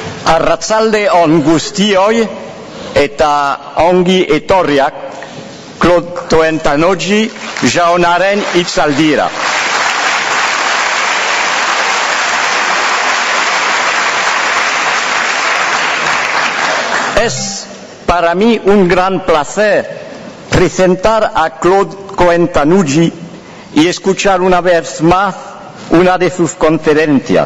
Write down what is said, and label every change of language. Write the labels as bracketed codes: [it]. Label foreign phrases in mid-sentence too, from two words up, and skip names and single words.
[eu] Arratsalde on guztioi eta ongi etorriak Claude Cohen-Tannoudji jaunaren hitzaldira. [es] Es para mí un gran placer presentar a Claude Cohen-Tannoudji y escuchar una vez más una de sus conferencias.